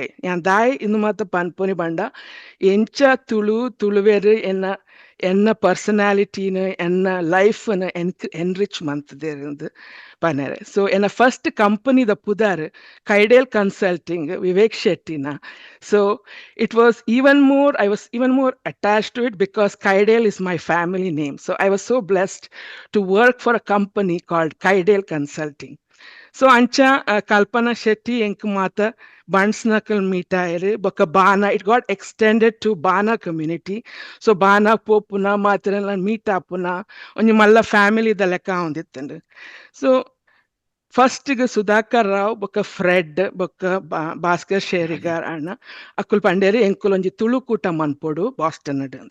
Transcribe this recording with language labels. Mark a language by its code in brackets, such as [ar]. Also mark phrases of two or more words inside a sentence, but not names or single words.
[tcy] ಯಾನ್ ದಾಯ್ ಇನ್ನು ಮಾತ ಪನ್ಪುನಿ ಬಂಡ ಎಂಚ ತುಳುವೆರು ಎನ್ನ ಪರ್ಸನಾಲಿಟಿನ ಎನ್ನ ಲೈಫ್ನ ಎನ್ರಿಚ್ ಮಂತದೇರಿಂದು ಪನೆರೆ. ಸೊ ಎನ್ನ ಫಸ್ಟ್ ಕಂಪನಿದ ಪುದಾರ್ ಕೈಡೇಲ್ ಕನ್ಸಲ್ಟಿಂಗ್ ವಿವೇಕ್ ಶೆಟ್ಟಿನ. [en] ಸೊ it was I was even more attached to it because Kaidale is my family name. So I was so blessed to work for a company called Kaidale Consulting. [tcy] ಸೊ ಅಂಚ ಕಲ್ಪನಾ ಶೆಟ್ಟಿ ಎಂಕ್ ಮಾತ ಬಣ್ಸ್ ನಕಲ್ ಮೀಟ್ ಆಯ್ರು ಬೊಕ್ಕ ಬಾನ [en] it got extended to BANA community. [tcy] ಸೊ ಬಾನ ಪೋಪುನ ಮಾತ್ರ ಮೀಟ್ ಆಪುನ ಒಂಜಿ ಮಲ್ಲ ಫ್ಯಾಮಿಲಿದ ಲೆಕ್ಕ ಹೊಂದಿತ್ತಂಡು. ಸೊ ಫಸ್ಟ್ಗೆ ಸುಧಾಕರ್ ರಾವ್ ಬೊಕ್ಕ ಫ್ರೆಡ್ ಬೊಕ್ಕ ಭಾಸ್ಕರ್ ಶೇರಿಗಾರ್ ಅಣ್ಣ ಅಕ್ಕುಲ್ ಪಂಡೇರಿ ಎಂಕುಲ್ ಒಂಜಿ ತುಳುಕೂಟ ಮನ್ಪೊಡು ಬಾಸ್ಟನ್ ಅಂದ್.